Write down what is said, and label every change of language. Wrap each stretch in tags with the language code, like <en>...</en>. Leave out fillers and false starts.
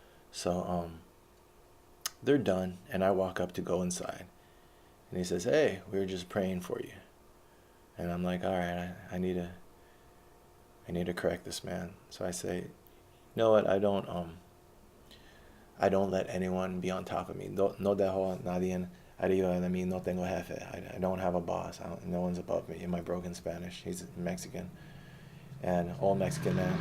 <en>So they're done, and I walk up to go inside, and he says, "Hey, we were just praying for you." And I'm like, "All right, I need to correct this man." So I say, "You know what? I don't let anyone be on top of me.</en> <es>No dejo nadie arriba de mí. No tengo jefe.</es> <en>I don't have a boss. No one's above me." In my broken Spanish, he's Mexican, and all Mexican</en>